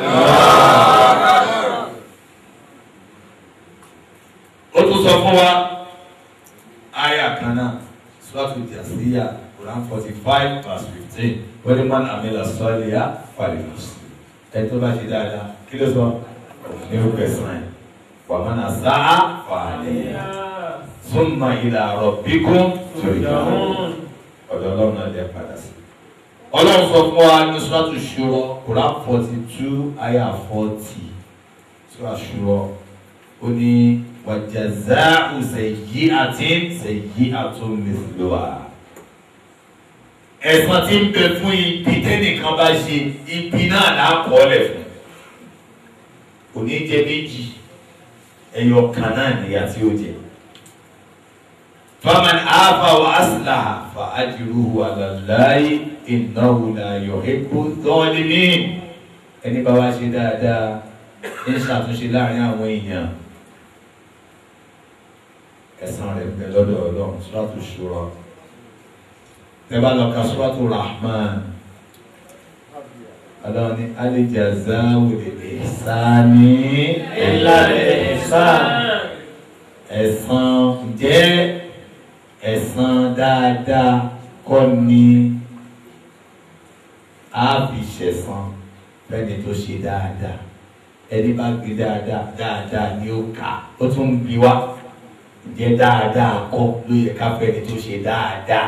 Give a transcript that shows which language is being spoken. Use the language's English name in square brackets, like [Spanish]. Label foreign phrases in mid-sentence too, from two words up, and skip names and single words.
[Yoruba] ó tún sọ fún wa àyà kan náà Suratul Jasiyah Quran 45 verse 15 wọ́n ní [Arabic] مَنْ عَمِلَ صَالِحًا فَلِنَفْسِهِ [Yoruba] ẹ tó bá ṣe dáadáa kí ló sọ ní ó pẹ̀sán ẹ̀ wa [Arabic] مَنْ أَسَاءَ فَعَلَيْهَا ثُمَّ إِلَىٰ رَبِّكُمْ تُرْجَعُونَ [Yoruba] ọ̀dọ̀ ọlọ́run náà lè padà sí Ọlọ́run sọ fún wa ní Suratu Shura Quran 42 ayah 40 Suratu Shura ó ní [Arabic] وَجَزَاءُ سَيِّئَةٍ سَيِّئَةٌ مِثْلُهَا. [Yoruba] Ẹ̀san tí ń bẹ fún ibi tẹ́nìkan bá ṣe ibi náà lákọọ́lẹ̀ fún kò ní jẹ méjì ẹyọ kan náà nìyà tí ó jẹ. [Arabic] فَمَنْ عَفَا وَأَصْلَحَ فَأَجْرُهُ عَلَى اللَّهِ إِنَّهُ لَا يُحِبُّ الظَّالِمِينَ. [Yoruba] ẹni bá wá ṣe dáadáa ń ṣàtúnṣe láàrin àwọn èèyàn ẹ̀san rẹ̀ ń bẹ lọ́dọ̀ Ọlọ́run. Suratu Shura tẹ́bá lọ ka Suratu Rahman Ọlọ́run ní [Arabic] الْجَزَاءُ لِلْإِحْسَانِ إِلَّا الْإِحْسَانُ. [Yoruba] ẹ̀san jẹ́ ẹ̀san dáadáa kọ́ ni a fi ṣẹ̀san fẹ́ni tó ṣe dáadáa. ẹni bá gbé dáadáa ni ó kà ó tún ń bi wá jẹ́ dáadáa kọ́ ló yẹ ká fẹ́ni tó ṣe dáadáa.